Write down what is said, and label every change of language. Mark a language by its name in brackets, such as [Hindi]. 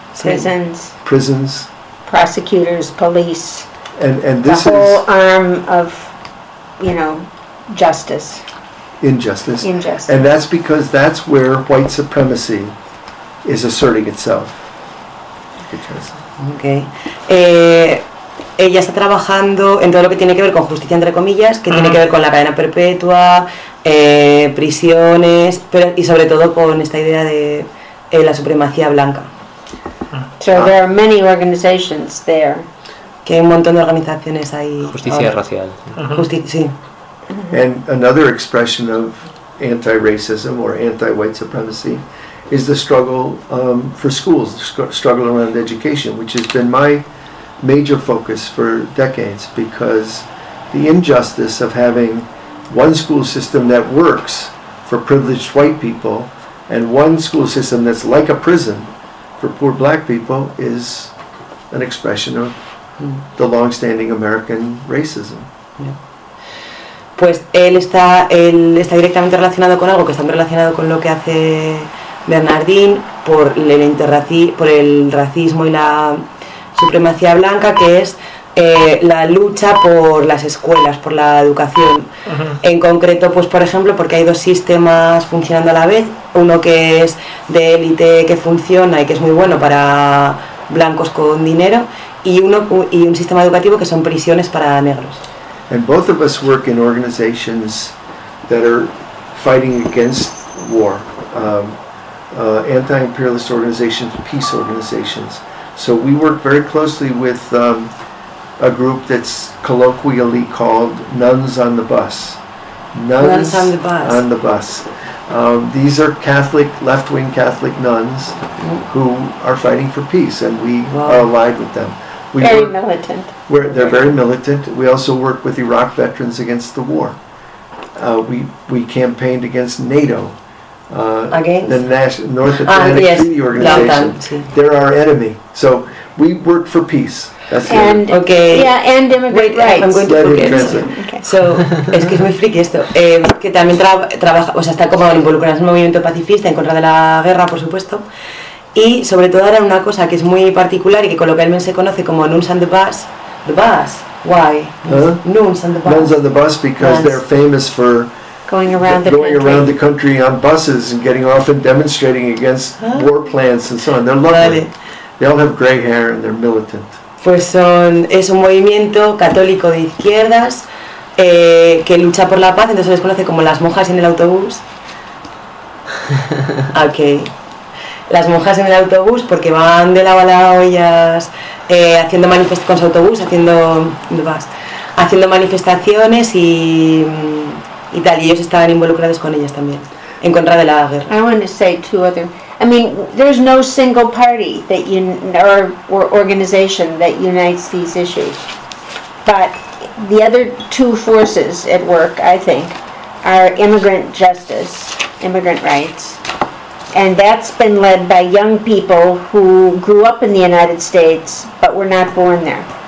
[English] prisons, prosecutors, police, and this the whole is arm of, you know, justice, injustice, and that's because that's where white supremacy is asserting itself. Okay. [Spanish] Ella está trabajando en todo lo que tiene que ver con justicia, entre comillas, que tiene que ver con la cadena perpetua, prisiones, pero, y sobre todo con esta idea de la supremacía blanca. [English] So there are many organizations there. [Spanish] Que hay un montón de organizaciones ahí. Justicia racial. Sí. [English] And another expression of anti-racism or anti-white supremacy is the struggle for schools, the struggle around education, which has been my major focus for decades, because the injustice of having one school system that works for privileged white people and one school system that's like a prison for poor black people is an expression of the long-standing American racism. Yeah. [Spanish] Pues él está directamente relacionado con algo que está relacionado con lo que hace Bernardín por el racismo y la supremacía blanca, que es la lucha por las escuelas, por la educación. Uh-huh. En concreto, pues por ejemplo, porque hay dos sistemas funcionando a la vez. Uno que es de élite, que funciona y que es muy bueno para blancos con dinero, y un sistema educativo que son prisiones para negros. [English] And both of us work in organizations that are fighting against war. Anti-imperialist organizations, peace organizations. So we work very closely with a group that's colloquially called Nuns on the Bus. Nuns on the Bus. On the bus. These are Catholic, left-wing Catholic nuns who are fighting for peace, and we are allied with them. They're very militant. We also work with Iraq veterans against the war. We campaigned against NATO. Against? The North Atlantic Treaty Organization. Yes. They're our enemy. So we work for peace. And immigrant rights. [Spanish] So es que es muy friki esto, que también trabaja, o sea, está como involucrado en el movimiento pacifista en contra de la guerra, por supuesto, y sobre todo era una cosa que es muy particular y que coloquialmente se conoce como Nuns on the Bus. [English] The bus. Why? Huh? Nuns on the Bus. Nuns on the Bus because they're famous for going around the country on buses and getting off and demonstrating against war plans and so on. They're lovely. [Spanish] Vale. [English] They all have gray hair and they're militant. [Spanish] Pues es un movimiento católico de izquierdas que lucha por la paz, entonces se les conoce como las monjas en el autobús. Okay. Las monjas en el autobús porque van de lado a lado ellas haciendo manifestaciones con su autobús, haciendo manifestaciones y tal, y ellos estaban involucrados con ellas también, en contra de la guerra. [English] I want to say two other. I mean, there's no single party that or organization that unites these issues. But the other two forces at work, I think, are immigrant justice, immigrant rights. And that's been led by young people who grew up in the United States but were not born there.